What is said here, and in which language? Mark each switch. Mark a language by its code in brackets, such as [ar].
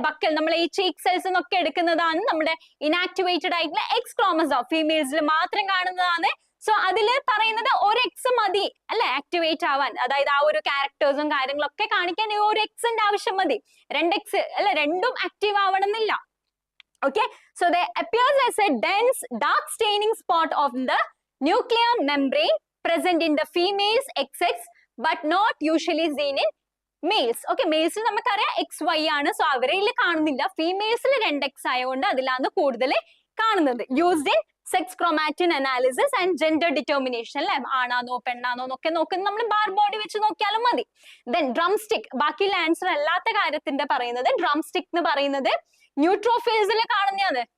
[ml] Buccal, നമ്മൾ ഈ cheek cells എന്നൊക്കെ എടുക്കുന്നതാണ് നമ്മുടെ ഇനാക്ടിവേറ്റഡ് ആയിട്ടുള്ള എക്സ് ക്രോമസോം. ഫീമെയിൽസിൽ മാത്രം കാണുന്നതാണ്. സോ അതില് പറയുന്നത് ഒരു എക്സ് മതി അല്ലെ ആക്ടിവേറ്റ് ആവാൻ. അതായത് ആ ഒരു ക്യാരക്ടേഴ്സും കാര്യങ്ങളൊക്കെ കാണിക്കാൻ ഒരു എക്സിന്റെ ആവശ്യം മതി. 2x അല്ലെ, രണ്ടും ആക്റ്റീവ് ആവണമെന്നില്ല. [en] Okay, so they appears as a dense dark staining spot of the nuclear membrane present in the females XX but not usually seen in males. [ml] Okay, males നമുക്കറിയാം XY ആണ്. സോ അവരിൽ കാണുന്നില്ല. ഫീമെയിൽസിൽ 2x ആയതുകൊണ്ട് അതിലാണ് കൂടുതൽ കാണുന്നത്. [en] Used in sex chromatin analysis and gender determination അല്ലെ? [ml] ആണാന്നോ പെണ്ണാന്നോ എന്നൊക്കെ നോക്കുന്നത് നമ്മൾ ബാർ ബോഡി വെച്ച് നോക്കിയാലും മതി. ദെൻ ഡ്രം സ്റ്റിക്ക്, ബാക്കിയുള്ള ആൻസർ അല്ലാത്ത കാര്യത്തിന്റെ പറയുന്നത് ഡ്രം സ്റ്റിക്ക് എന്ന് പറയുന്നത് ന്യൂട്രോഫിൽസിൽ കാണുന്നതാണ്.